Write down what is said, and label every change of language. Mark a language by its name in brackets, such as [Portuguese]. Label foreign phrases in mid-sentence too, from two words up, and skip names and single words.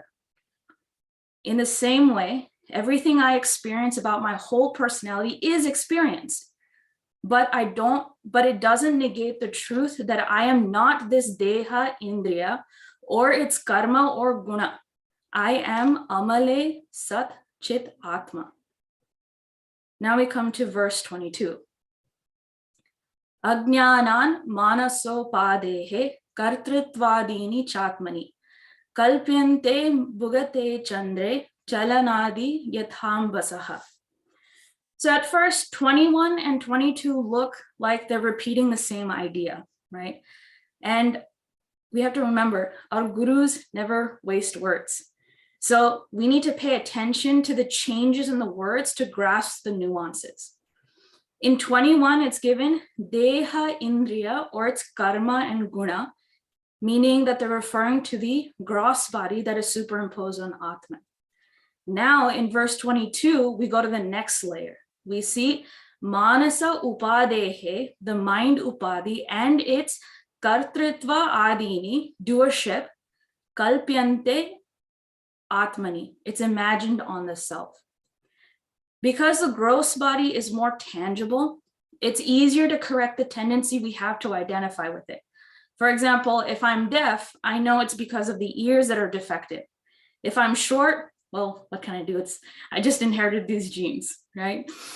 [English] In the same way, everything I experience about my whole personality is experienced, but it doesn't negate the truth that I am not this [Sanskrit] deha, indriya, [English] or its karma or guna. I am [Sanskrit] amale, sat, chit, atma. [English] Now we come to verse 22. [Sanskrit] Ajñānānmānasopādheḥ kartṛtvādīni cātmani kalpyante'mbugate candre calanādi yathāmbhasaḥ. [English] So at first, 21 and 22 look like they're repeating the same idea, right? And we have to remember, our gurus never waste words. So we need to pay attention to the changes in the words to grasp the nuances. In 21, it's given [Sanskrit] deha indriya, [English] or its karma and guna, meaning that they're referring to the gross body that is superimposed on Atman. Now in verse 22, we go to the next layer. We see [Sanskrit] manasa upadheḥ, [English] the mind upadhi, and its kartṛtvādīni, doership, [Sanskrit] kalpyante'mbugate, ātmani. [English] It's imagined on the self. Because the gross body is more tangible, it's easier to correct the tendency we have to identify with it. For example, if I'm deaf, I know it's because of the ears that are defective. If I'm short, well, what can I do? I just inherited these genes, right?